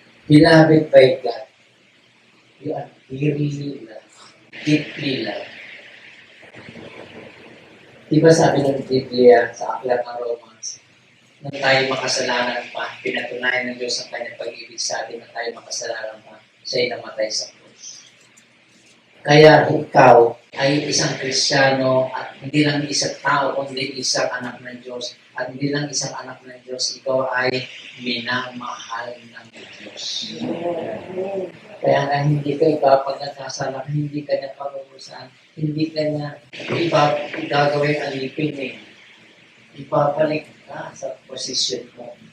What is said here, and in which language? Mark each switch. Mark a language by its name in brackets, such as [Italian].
[English] Beloved by God, you are dearly loved, deeply loved. [Filipino] Diba sabi ng Biblia sa Aklat ng Romans, nang tayo makasalanan pa, pinatunayan ng Diyos ang kanyang pag-ibig sa atin na tayo makasalanan pa, siya'y namatay sa krus. Kaya ikaw ay isang Kristiyano at hindi lang isang tao, kundi isang anak ng Diyos. At hindi lang isang anak ng Diyos, ikaw ay minamahal ng Diyos. Kaya nga hindi ka ipapagkakasalan, hindi ka niya parurusan, hindi ka niya gagawin alipin eh. Ipapalik ka sa posisyon mo.